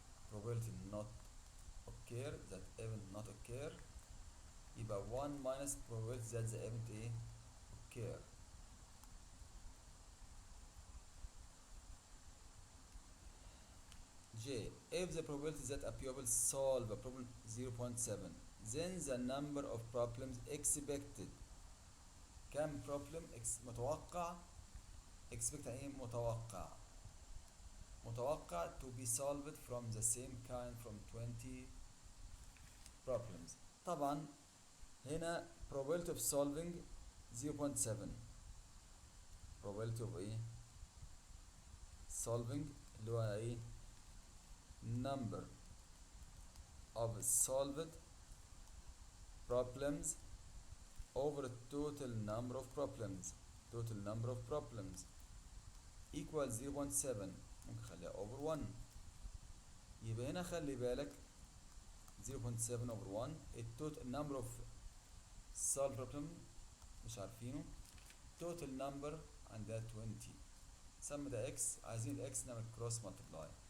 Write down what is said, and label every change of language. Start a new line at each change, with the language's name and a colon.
English: Probability not occur that event not occur
Arabic: يبقى
English: 1 minus probability that the event
Arabic: ايه
English: occur. J. If the probability that a pupil solve a problem 0.7, then the number of problems expected.
Arabic: كم problem متوقع
English: expect
Arabic: ايه متوقع. متوقع
English: to be solved from the same kind from 20 problems.
Arabic: طبعا هنا
English: probability of solving 0.7. probability of
Arabic: ايه
English: solving
Arabic: اللي هو ايه
English: number of solved problems over total number of problems. total number of problems equals 0.7.
Arabic: ممكن خليها
English: over 1.
Arabic: يبقى هنا خلي بالك 0.7 over 1 التوتال number of solved problem مش عارفينه.
English: total number
Arabic: عندها
English: 20.
Arabic: سمي ده x. عايزين ال x نعمل
English: cross multiply.